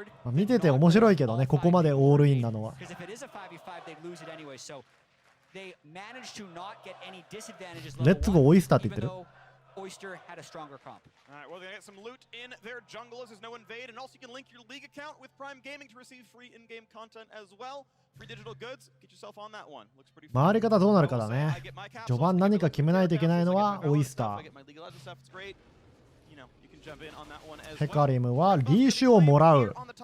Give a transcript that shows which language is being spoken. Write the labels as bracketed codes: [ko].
[ja] 見てて面白いけどね、ここまでオールインなのは。 [en] レッツゴーオイスター [ja] って言ってる。 [en] Oyster had a stronger comp. Alright, well, they get some loot in their jungle as there's no invade, and also you can link your league account with Prime Gaming to receive free in-game content as well. Free digital goods, get yourself on that one. Looks pretty fun. [ja] 回り方どうなるかだね。序盤何か決めないといけないのはオイスター。ヘカリムはリーシュをもらう。